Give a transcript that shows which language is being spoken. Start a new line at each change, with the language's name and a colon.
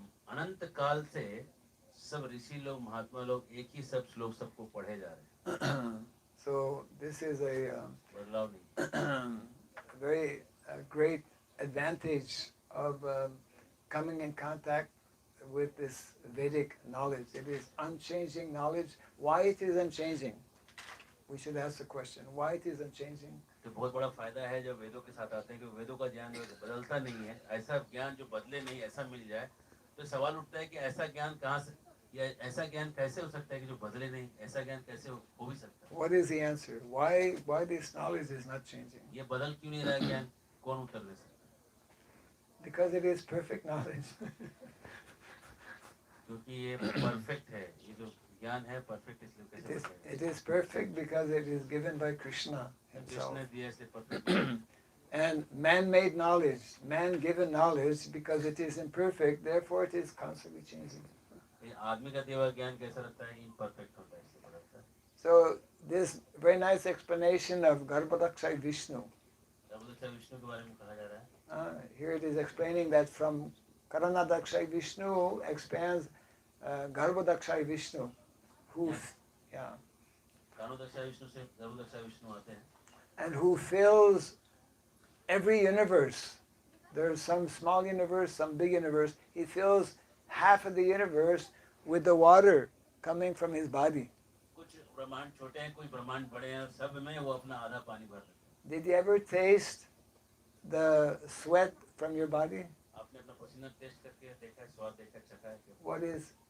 Hindi: अनंत काल से सब ऋषि लोग, महात्मा लोग एक ही सब श्लोक सबको पढ़े जा रहे हैं.
English: So this is a
Hindi: बदलाव नहीं.
English: very great advantage of coming in contact with this Vedic knowledge. It is unchanging knowledge. Why it is unchanging? We should ask the question, why it is unchanging?
Hindi: तो बहुत बड़ा फायदा है जब वेदों के साथ आते हैं कि वेदों का ज्ञान जो बदलता नहीं है, ऐसा ज्ञान जो बदले नहीं, ऐसा मिल जाए, तो सवाल उठता है कि ऐसा ज्ञान कहाँ से, या ऐसा ज्ञान कैसे हो सकता है कि जो बदले नहीं, ऐसा ज्ञान कैसे हो भी सकता है.
English: What is the answer? Why this knowledge is not changing?
Hindi: ये बदल क्यों नहीं रहा ज्ञान, कौन उत्तर दे सकता है?
English: Because it is perfect knowledge.
Hindi: क्योंकि ये परफेक्ट है, ये जो ज्ञान है परफेक्ट, इसलिए कैसे बदलेगा?
English: It is perfect because it is given by Krishna himself.
Hindi: Krishna ने दिया इसलिए perfect.
English: And man-made knowledge, man-given knowledge, because it is imperfect, therefore it is constantly changing.
Hindi: ये आदमी का दिया हुआ ज्ञान कैसा रहता है, इम्परफेक्ट होता है, इसलिए बदलता है.
English: So this very nice explanation of Garbhodakshai Vishnu.
Hindi: Garbhodaka Vishnu के बारे में कहा जा रहा है.
English: Here it is explaining that from Karanadakshay Vishnu expands Garbhodakshai Vishnu, who, yeah,
Hindi: कानोदक्षा Vishnu से गर्भोदक्षा विष्णु आते हैं.
English: and who fills every universe. There's some small universe, some big universe. He fills half of the universe with the water coming from his body.
Hindi: कुछ ब्रह्मांड छोटे हैं, कुछ ब्रह्मांड बड़े हैं, सब में वो अपना आधा पानी भर देते हैं.
English: Did you ever taste the sweat from your body?
Hindi: आपने अपना पसीना टेस्ट करके देखा है, स्वाद देखा, चखा है कि